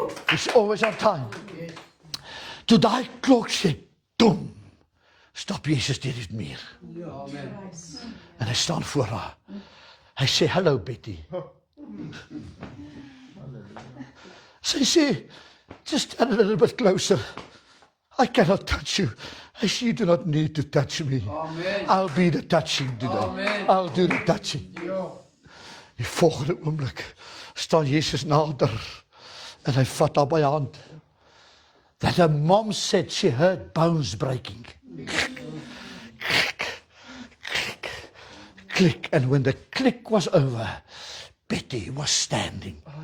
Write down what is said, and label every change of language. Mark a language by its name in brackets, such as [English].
[English] It's always on time. [Afrikaans] Toe daai klok sê, dom, stap Jesus deur die muur. En hy staan voor haar. Hy sê, hello Betty. Sy sê, [English] just stand a little bit closer. I cannot touch you. I say, you do not need to touch me. Amen. I'll be the touching today. Amen. I'll do the touching. [Afrikaans] Die volgende oomblik staan Jesus nader en hy vat haar by haar hand. [English] That her mom said she heard bones breaking. Click, click, click. And when the click was over, Betty was standing.